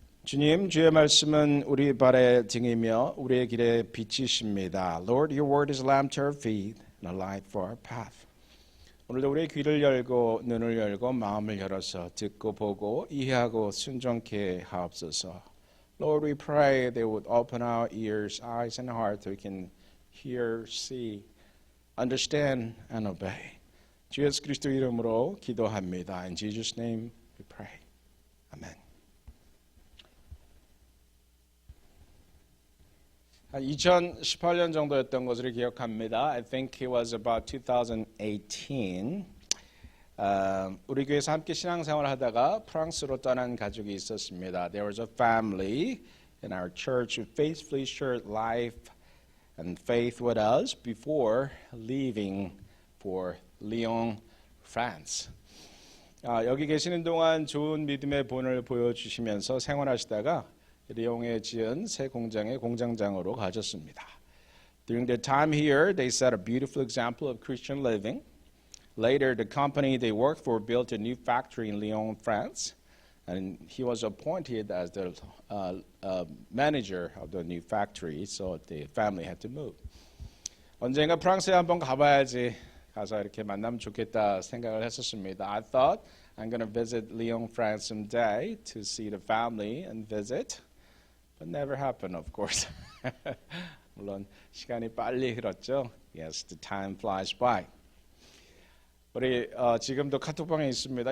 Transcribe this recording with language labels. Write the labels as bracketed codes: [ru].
[ko] 주님, 주의 말씀은 우리 발의 등이며 우리의 길의 빛이십니다. [en] Lord, your word is a lamp to our feet and a light for our path. [ko] 오늘도 우리의 귀를 열고 눈을 열고 마음을 열어서 듣고 보고 이해하고 순종케 하옵소서. [en] Lord, we pray they would open our ears, eyes and heart so we can hear, see, understand and obey. [ko] 주 예수 그리스도 이름으로 기도합니다. [en] In Jesus' name we pray. Amen. [ko] 한 2018년 정도였던 것으로 기억합니다. [en] I think it was about 2018. [ko] 우리 교회에서 함께 신앙생활을 하다가 프랑스로 떠난 가족이 있었습니다. [en] There was a family in our church who faithfully shared life and faith with us before leaving for Lyon, France. [ko] 여기 계시는 동안 좋은 믿음의 본을 보여주시면서 생활하시다가 리옹에 지은 새 공장의 공장장으로 가셨습니다. [en] During their time here, they set a beautiful example of Christian living. Later, the company they worked for built a new factory in Lyon, France, and he was appointed as the manager of the new factory, so the family had to move. [ko] 언젠가 프랑스에 한번 가봐야지, 가서 이렇게 만나면 좋겠다 생각을 했었습니다. [en] I thought I'm going to visit Lyon, France someday to see the family and visit. But never happened, of course. [ko] 물론 시간이 빨리 흘렀죠. [en] Yes, the time flies by. [ko] 우리 지금도 카톡방에 있습니다.